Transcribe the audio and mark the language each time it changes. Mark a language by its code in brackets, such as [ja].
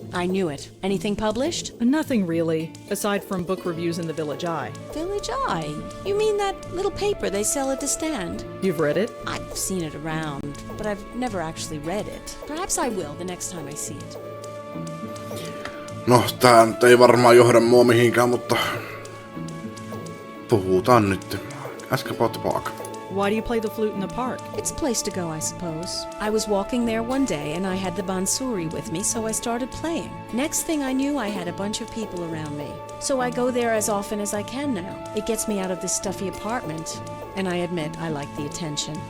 [en] I knew it. Anything published? Nothing really, aside from book reviews in the Village Eye. Village Eye? You mean that little paper they sell at the stand? You've read it? I've seen it around, but I've never actually read it. Perhaps I will the next time I see it. [fi] No, tää nyt ei varmaan johda mua mihinkään, mutta puhutaan nyt. [en] Ask about the park. Why do you play the flute in the park? It's a place to go, I suppose. I was walking there one day and I had the bansuri with me, so I started playing. Next thing I knew, I had a bunch of people around me. So I go there as often as I can now. It gets me out of this stuffy apartment. And I admit, I like the attention.